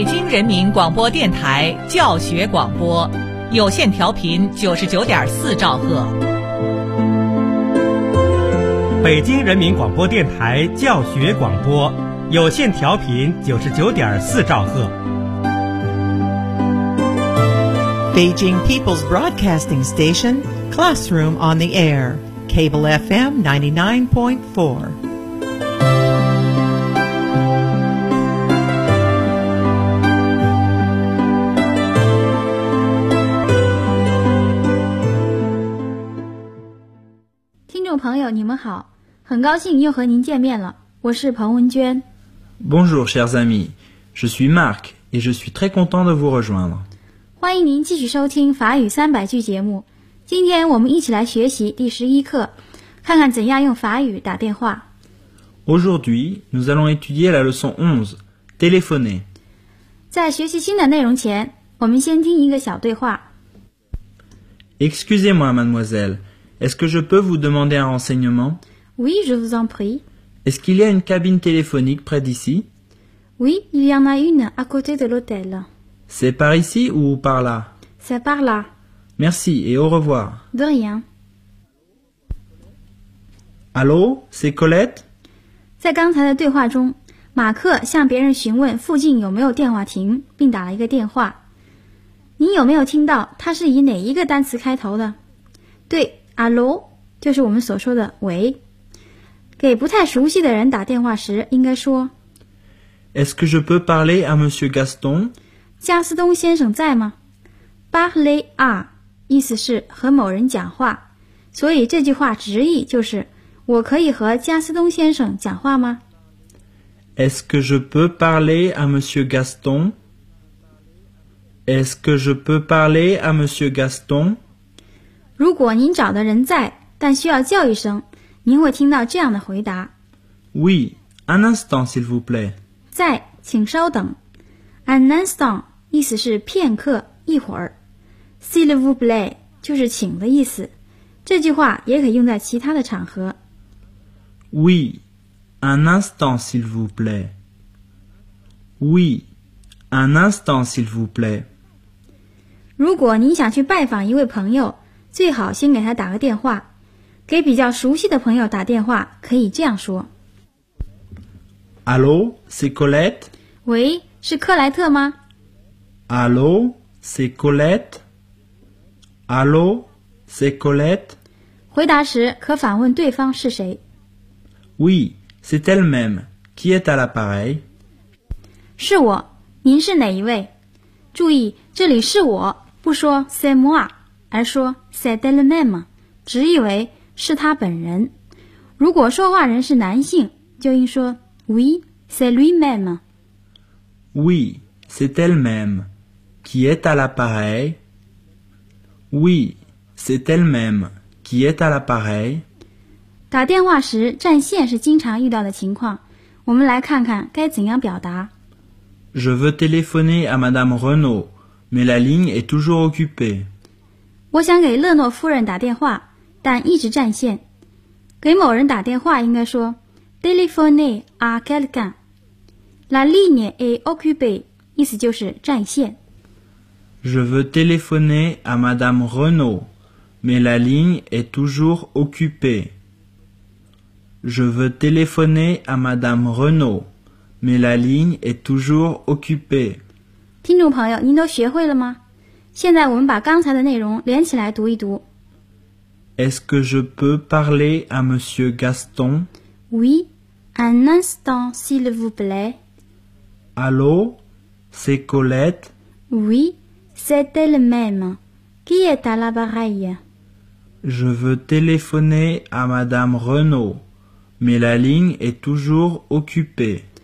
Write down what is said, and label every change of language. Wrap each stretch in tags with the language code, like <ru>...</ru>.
<zh>人民广播电台教学广播，有线调频99.4兆赫。北京人民广播电台教学广播，有线调频99.4兆赫。</zh> <en>Beijing People's Broadcasting Station Classroom on the Air, Cable FM 99.4.</en> <zh>你们好，很高兴又和您见面了。我是彭文娟。</zh> <fr>Bonjour, chers amis. Je suis Marc et je suis très content de vous rejoindre.</fr> <zh>欢迎您继续收听法语三百句节目。今天我们一起来学习第十一课，看看怎样用法语打电话。</zh> <fr>Aujourd'hui, nous allons étudier la leçon 11, téléphoner.</fr> <zh>在学习新的内容前，我们先听一个小对话。</zh> <fr>Excusez-moi, mademoiselle. Est-ce que je peux vous demander un renseignement? Oui, je vous en prie. Est-ce qu'il y a une cabine téléphonique près d'ici? Oui, il y en a une à côté de l'hôtel. C'est par ici ou par là? C'est par là. Merci et au revoir. De rien. Allô, c'est Colette?</fr> <zh>在刚才的对话中，马克向别人询问附近有没有电话亭，并打了一个电话。你有没有听到它是以哪一个单词开头的？对。 Hello, 就是我们所说的喂。给不太熟悉的人打电话时应该说</zh> <fr>Est-ce que je peux parler à Monsieur Gaston?</fr> <zh>加斯东先生在吗 Parler à, 意思是和某人讲话。所以这句话直译就是我可以和加斯东先生讲话吗</zh> <fr>Est-ce que je peux parler à Monsieur Gaston? Est-ce que je peux parler à Monsieur Gaston?</fr> <zh>如果您找的人在，但需要叫一声，您会听到这样的回答</zh> <fr>Oui, un instant, s'il vous plaît.</fr> <zh>在，请稍等。 Un instant, 意思是片刻，一会儿。S'il vous plaît, 就是请的意思。这句话也可用在其他的场合。</zh> <fr>Oui, un instant, s'il vous plaît. Oui, un instant, s'il vous plaît.</fr> <zh>如果您想去拜访一位朋友，最好先给他打个电话。给比较熟悉的朋友打电话，可以这样说。</zh> <fr>Allô, c'est Colette?</fr> <zh>喂，是克莱特吗？</zh> <fr>Allô, c'est Colette? Allô, c'est Colette?</fr> <zh>回答时可反问对方是谁。</zh> <fr>Oui, c'est elle-même. Qui est à l'appareil?</fr> <zh>是我，您是哪一位？注意，这里是我，不说</zh> <fr>c'est moi,</fr> <zh>而说</zh> <fr>c'est elle-même,</fr> <zh>直译为是他本人。如果说话人是男性，就应说</zh> <fr>Oui, c'est lui-même. Oui, c'est elle-même. Qui est à l'appareil? Oui, c'est elle-même. Qui est à l'appareil?</fr> <zh>打电话时占线是经常遇到的情况。我们来看看该怎样表达。</zh> <fr>Je veux téléphoner à Madame Renault, mais la ligne est toujours occupée.</fr> <zh>我想给勒诺夫人打电话，但一直占线。给某人打电话应该说</zh> <fr>Téléphoner à quelqu'un. La ligne est occupée,</fr> <zh>意思就是占线。</zh> <fr>Je veux téléphoner à Madame Renault, mais la ligne est toujours occupée. Je veux téléphoner à Madame Renault, mais la ligne est toujours occupée.</fr> <zh>听众朋友，您都学会了吗？现在我们把刚才的内容连起来读一读。</zh> <fr>Est-ce que je peux parler à Monsieur Gaston? Oui. Un instant, s'il vous plaît. Allô, c'est Colette? Oui, c'est elle-même. Qui est à l'appareil? Je veux téléphoner à Madame Renault, mais la ligne est toujours occupée.</fr>